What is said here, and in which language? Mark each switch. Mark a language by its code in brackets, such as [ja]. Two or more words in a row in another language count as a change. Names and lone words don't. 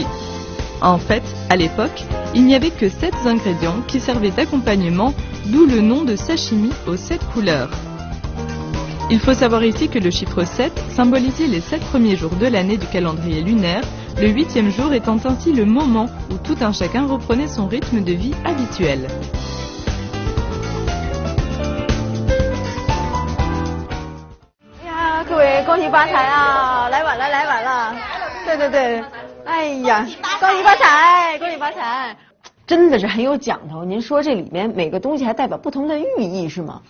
[fr] En fait, à l'époque, il n'y avait que 7 ingrédients qui servaient d'accompagnement, d'où le nom de sashimi aux 7 couleurs. Il faut savoir ici que le chiffre 7 symbolisait les 7 premiers jours de l'année du calendrier lunaire, le 8e jour étant ainsi le moment où tout un chacun reprenait son rythme de vie habituel. [zh] Ya, 各位恭喜发财啊！来晚了，来晚了。对对对，哎呀，恭喜发财，恭喜发财！真的是很有讲头。您说这里面每个东西还代表不同的寓意是吗？